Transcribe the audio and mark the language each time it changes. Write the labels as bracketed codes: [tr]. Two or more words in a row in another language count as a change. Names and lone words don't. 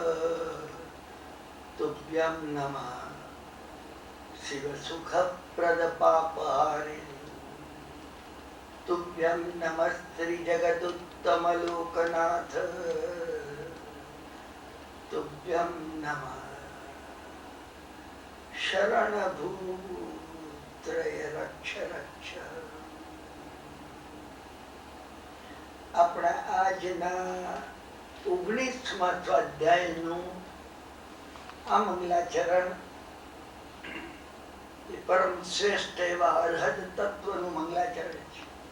[sa] तुभ्यं नमः शिव सुखप्रद पापहारे तुभ्यं नमः श्री जगदुत्तम लोकनाथ तुभ्यं नमः शरणभूत्रय रक्ष रक्ष। [gu] આપણા આજના 19મા સ્વાધ્યાયનું આ મંગલાચરણ એ પરમ શ્રેષ્ઠ એવા અર્હદ તત્વનું મંગલાચરણ છે.